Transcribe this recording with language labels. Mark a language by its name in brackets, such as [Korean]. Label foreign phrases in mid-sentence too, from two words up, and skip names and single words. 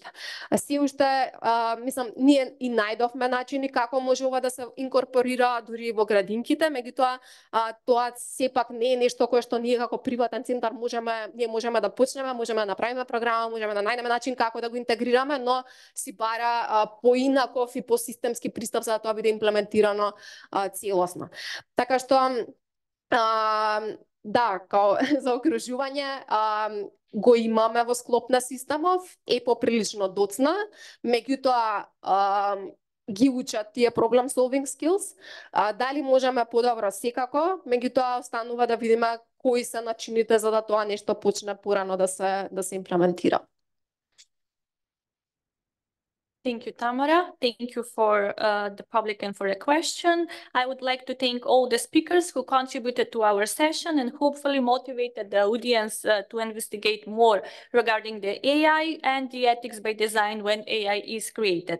[Macedonian] Се уште, мислам, ние и најдовме начини како може ова да се инкорпорира дури во градинките, меѓутоа тоа сепак не е нешто кое што ние како приватен центар можеме да почнеме, можеме да направиме програма, можеме да најдеме начин како да го интегрираме, но си бара поинаков и посистемски пристап за да тоа биде имплементирано целосно. Така што да, као заокружување го имаме во склоп на системов, е поприлично доцна, меѓутоа ги учат тие [English] problem solving skills. [Macedonian] Дали можеме подобро секако, меѓутоа останува да видиме кои се начините за да тоа нешто почне порано да се имплементира. [English] Thank you, Tamara. Thank you for the public and for the question. I would like to thank all the speakers who contributed to our session and hopefully motivated the audience to investigate more regarding the AI and the ethics by design when AI is created.